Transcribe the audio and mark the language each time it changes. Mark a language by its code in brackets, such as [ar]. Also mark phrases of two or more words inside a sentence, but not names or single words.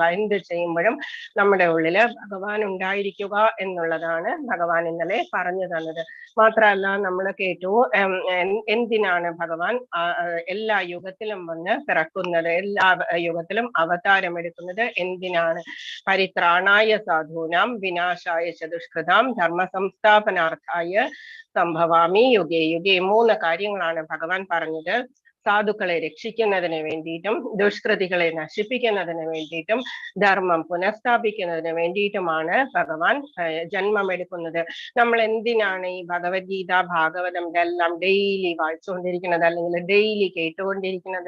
[ml] എന്ത് ചെയ്യുമ്പോഴും നമ്മുടെ ഉള്ളില് ഭഗവാൻ ഉണ്ടായിരിക്കുക എന്നുള്ളതാണ് ഭഗവാൻ ഇന്നലെ പറഞ്ഞു തന്നത്. മാത്രമല്ല നമ്മൾ കേട്ടു എന്തിനാണ് ഭഗവാൻ എല്ലാ യുഗത്തിലും വന്ന് പിറക്കുന്നത്, എല്ലാ യുഗത്തിലും അവതാരം എടുക്കുന്നത് എന്തിനാണ്? [sa] പരിത്രാണായ സാധൂനാം വിനാശായ ചതുഷ്കൃതാം ധർമ്മ സംസ്ഥാപനാർത്ഥായ സംഭവാമി യുഗേ യുഗേ. [ml] 3 കാര്യങ്ങളാണ് ഭഗവാൻ പറഞ്ഞത്. സാധുക്കളെ രക്ഷിക്കുന്നതിന് വേണ്ടിയിട്ടും ദുഷ്കൃതികളെ നശിപ്പിക്കുന്നതിന് വേണ്ടിയിട്ടും ധർമ്മം പുനഃസ്ഥാപിക്കുന്നതിന് വേണ്ടിയിട്ടുമാണ് ഭഗവാൻ ജന്മമെടുക്കുന്നത്. നമ്മൾ എന്തിനാണ് ഈ ഭഗവത്ഗീത ഭാഗവതം ഇതെല്ലാം ഡെയിലി വായിച്ചുകൊണ്ടിരിക്കുന്നത്, അല്ലെങ്കിൽ ഡെയിലി കേട്ടുകൊണ്ടിരിക്കുന്നത്?